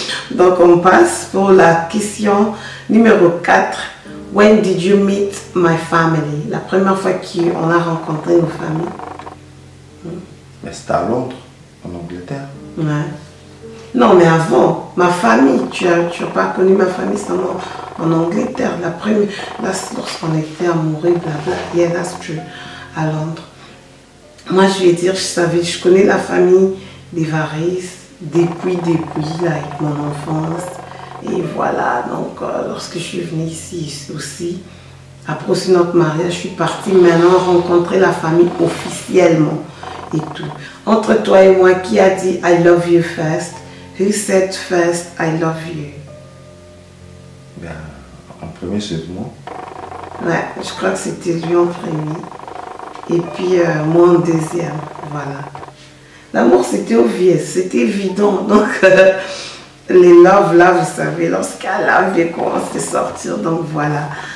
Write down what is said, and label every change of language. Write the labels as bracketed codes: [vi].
[fr] Donc, on passe pour la question numéro 4. [en] When did you meet my family? [fr] La première fois qu'on a rencontré nos familles. Ben, c'était à Londres, en Angleterre. Ouais. Non, mais avant, ma famille, tu as pas connu ma famille seulement en Angleterre. La première, là, lorsqu'on était amoureux, blabla, [en] yeah, that's true, [fr] à Londres. Moi, je vais dire, je connais la famille des Varis depuis, [en] like, [fr] mon enfance. Et voilà, donc, lorsque je suis venue ici aussi, après aussi notre mariage, je suis partie maintenant rencontrer la famille officiellement et tout. Entre toi et moi, qui a dit [en] I love you [fr] first? [en] Who said first I love you? [fr] Ben, en premier, c'est moi. Ouais, je crois que c'était lui en premier. Et puis moi en deuxième. Voilà. L'amour, c'était obvious, c'était évident. Donc, les love, là, vous savez, lorsqu'un love vient commencer à sortir. Donc, voilà.